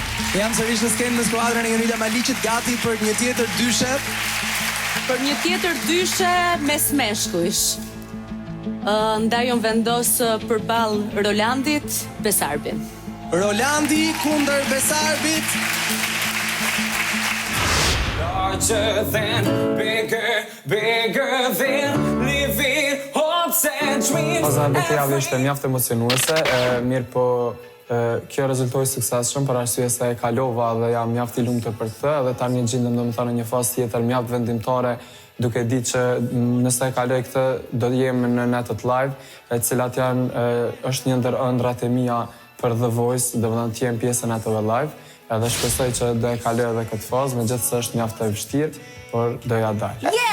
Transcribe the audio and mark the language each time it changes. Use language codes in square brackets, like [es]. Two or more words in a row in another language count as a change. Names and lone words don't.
[sq] Jam sërish në skenë në skuadrën e Jonida Maliqit, gati për një tjetër dyshe. Për një tjetër dyshe mes meshkujsh. Ndaj unë vendos përballë Rolandit, Besarbin. Rolandi kundër Besarbit. [en] Larger than, bigger than, living hopes and dreams. [sq] Paza të javë ishte mjaft emocionuese, mirë po kjo rezultoi suksesshëm për arsye se e kalova dhe jam mjaft i lumtur për këtë dhe tani gjendem domethënë në një fazë tjetër mjaft vendimtare, duke ditë që nëse e kaloj këtë do të jem në netët live, e cilat janë është një ndër ëndrat e mia për The Voice, domethënë të jem pjesë e netëve live, edhe shpresoj që do e kaloj edhe këtë fazë, megjithëse është mjaft e vështirë, por do ja dal.